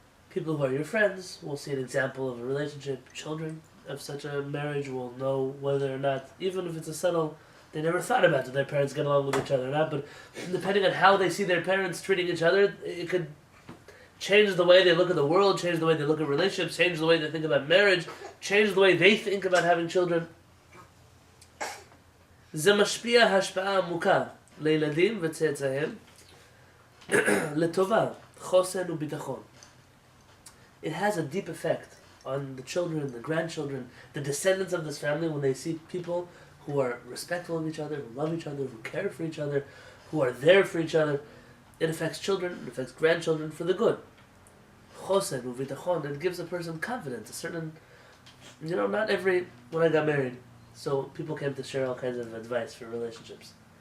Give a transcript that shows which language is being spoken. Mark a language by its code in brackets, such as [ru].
[en] People who are your friends will see an example of a relationship. Children of such a marriage will know whether or not, even if it's a subtle, they never thought about it, their parents get along with each other or not, but depending on how they see their parents treating each other, it could change the way they look at the world, change the way they look at relationships, change the way they think about marriage, change the way they think about having children. [he] זה משפיע השפעה עמוקה לילדים וצאצאיהם לטובה, חוסן וביטחון. [en] It has a deep effect on the children, the grandchildren, the descendants of this family when they see people who are respectful of each other, who love each other, who care for each other, who are there for each other. It affects children, it affects grandchildren for the good. [he] Chosen u'bitachon, [en] it gives a person confidence, a certain, not every, when I got married, so people came to share all kinds of advice for relationships.